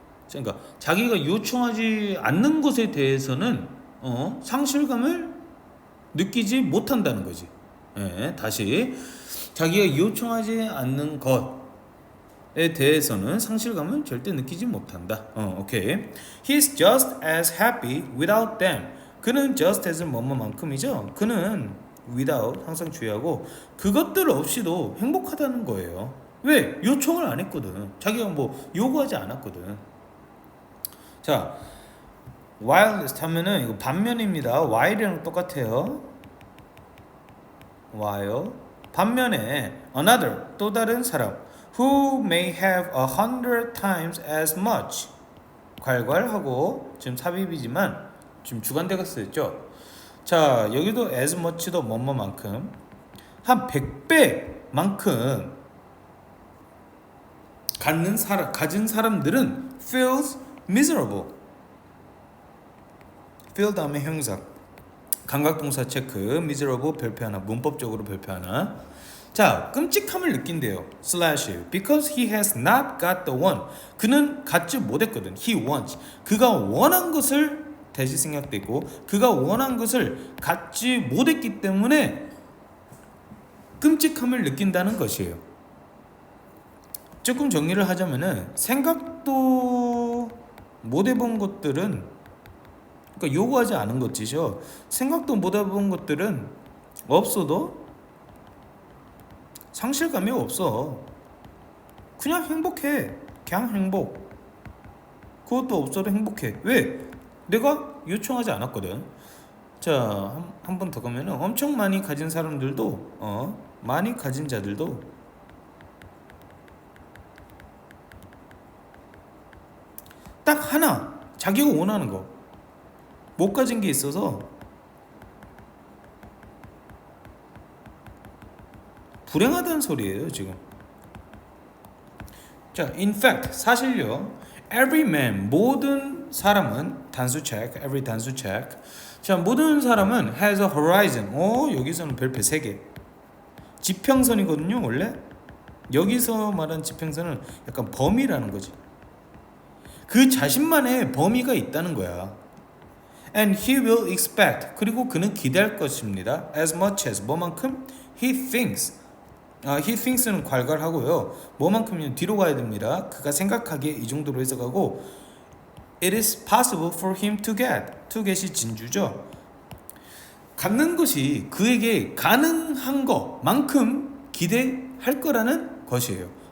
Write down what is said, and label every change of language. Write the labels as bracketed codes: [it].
[ko] 그러니까 자기가 요청하지 않는 것에 대해서는 상실감을 느끼지 못한다는 거지. 다시 자기가 요청하지 않는 것에 대해서는 상실감을 절대 느끼지 못한다. 오케이. [en] He's just as happy without them. [ko] 그는 just as은 뭐뭐만큼이죠. 그는 without 항상 주의하고 그것들 없이도 행복하다는 거예요. 왜? 요청을 안 했거든. 자기가 뭐 요구하지 않았거든. 자, whilst 하면은 이거 반면입니다. while이랑 똑같아요. while 반면에 another 또 다른 사람 [en] who may have 100 times as much [ko] 괄괄하고 지금 삽입이지만 지금 주관대가 쓰였죠. 자, 여기도 as much도 뭐뭐만큼 한 100배만큼 가진 사람들은 [en] feels miserable. [ko] feel 다음에 형사 감각동사 체크 miserable 별표 하나 문법적으로 별표 하나. 자, 끔찍함을 느낀대요. [en] slash because he has not got the one. [ko] 그는 갖지 못했거든. [en] he wants. [ko] 그가 원한 것을 대시 생략되고 그가 원한 것을 갖지 못했기 때문에 끔찍함을 느낀다는 것이에요. 조금 정리를 하자면은 생각도 못 해본 것들은 그러니까 요구하지 않은 것이죠. 생각도 못 해본 것들은 없어도 상실감이 없어. 그냥 행복해. 그냥 행복. 그것도 없어도 행복해. 왜? 내가 요청하지 않았거든. 자, 한 번 더 가면은 엄청 많이 가진 사람들도 많이 가진 자들도 딱 하나 자기가 원하는 거 못 가진 게 있어서 불행하다는 소리예요 지금. 자, in fact 사실요 every man 모든 모든 사람은 단수 check, every 단수 check. 자, 모든 사람은 [en] has a horizon. [ko] 여기서는 별표 3개. 지평선이거든요, 원래. 여기서 말한 지평선은 약간 범위라는 거지. 그 자신만의 범위가 있다는 거야. [en] And he will expect. [ko] 그리고 그는 기대할 것입니다. [en] As much as [ko] 뭐만큼 [en] he thinks. [ko] he thinks는 괄괄하고요. 뭐만큼은 뒤로 가야 됩니다. 그가 생각하기에 이 정도로 해석하고 [en] it is possible for him to get. [ko] to get이 진주죠. 갖는 것이 그에게 가능한 것만큼 기대할 거라는 것이에요.